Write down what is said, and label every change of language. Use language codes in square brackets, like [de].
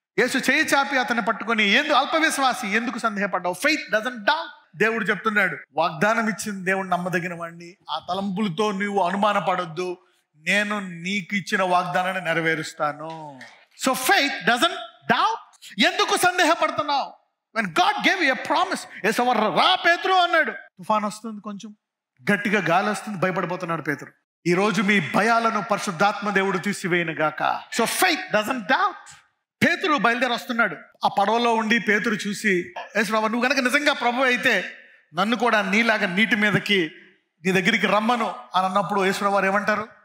[te] యేసు చేయి చాపి అతన్ని పట్టుకొని, అల్ప విశ్వాసి, ఎందుకు సందేహపడ్డావు? [en] Faith doesn't doubt. [te] దేవుడు చెప్తున్నాడు, వాగ్దానం ఇచ్చిన దేవుడు నమ్మదగిన వాడిని. ఆ తలంపులతో నువ్వు అనుమానపడొద్దు. నేను నీకు ఇచ్చిన వాగ్దానాన్ని నెరవేరుస్తాను. [en] So faith doesn't doubt. [te] ఎందుకు సందేహపడుతున్నావు? [en] when God gave you a promise, [te] యేసవ్వ రా పేతురు అన్నాడు. తుఫాన్ వస్తుంది, కొంచెం గట్టిగా గాలి వస్తుంది, భయపడిపోతున్నాడు పేతురు. ఈ రోజు మీ భయాలను పరిశుద్ధాత్మ దేవుడు తీసివేయను గాక. [en] So faith doesn't doubt. [te] పేతురు బయలుదేరి వస్తున్నాడు. ఆ పడవలో ఉండి పేతురు చూసి, యేసుప్రభువా, నువ్వు కనుక నిజంగా ప్రభు అయితే నన్ను కూడా నీలాగా నీటి మీదకి, నీ దగ్గరికి రమ్మను అని అన్నప్పుడు యేసుప్రభువారు ఏమంటారు?